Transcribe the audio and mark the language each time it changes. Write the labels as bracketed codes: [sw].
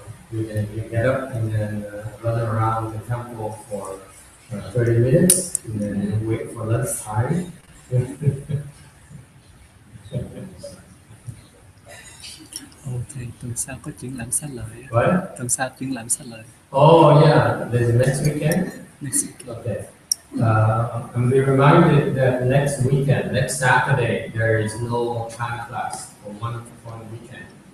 [en] You can get up and then run around the temple for 30 minutes and then wait for lunchtime. [vi] Ồ, thầy tuần sau có triển lãm xá lợi. [en] What? [vi] Tuần sau triển lãm xá lợi. [en] Oh yeah, there's next weekend. Next week. Okay. I'm be reminded that next weekend, next Saturday, there is no China class for one weekend.